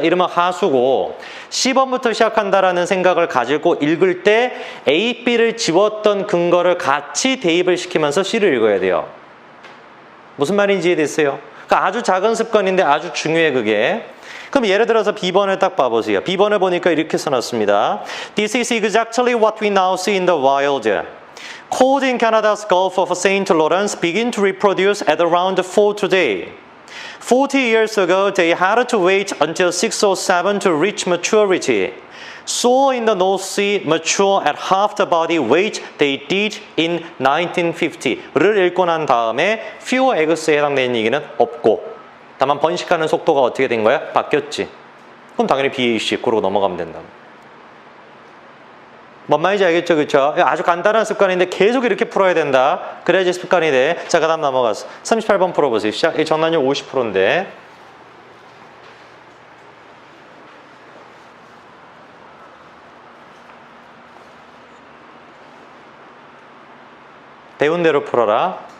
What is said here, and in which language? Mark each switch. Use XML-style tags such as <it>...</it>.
<ko>이러면 하수고 C번부터 시작한다라는 생각을 가지고 읽을 때 A, B를 지웠던 근거를 같이 대입을 시키면서 C를 읽어야 돼요. 무슨 말인지 이해됐어요? 그러니까 아주 작은 습관인데 아주 중요해 그게. 그럼 예를 들어서 B번을 딱 봐보세요. B번을 보니까 이렇게 써놨습니다.</ko> <en>This is exactly what we now see in the wild. Cold in Canada's Gulf of St. Lawrence begin to reproduce at around 4 today. 40 years ago, they had to wait until 6 or 7 to reach maturity. Soar in the North Sea, mature at half the body weight they did in 1950</en> <ko>를 읽고 난 다음에 fewer eggs에 해당되는 얘기는 없고 다만 번식하는 속도가 어떻게 된 거야? 바뀌었지. 그럼 당연히 BAC 그러고 넘어가면 된다. 뭔 말인지 알겠죠? 그렇죠? 아주 간단한 습관인데 계속 이렇게 풀어야 된다. 그래야지 습관이 돼. 자, 그 다음 넘어가서 38번 풀어보세요. 시작. 이 전환율 50%인데 배운 대로 풀어라.</ko>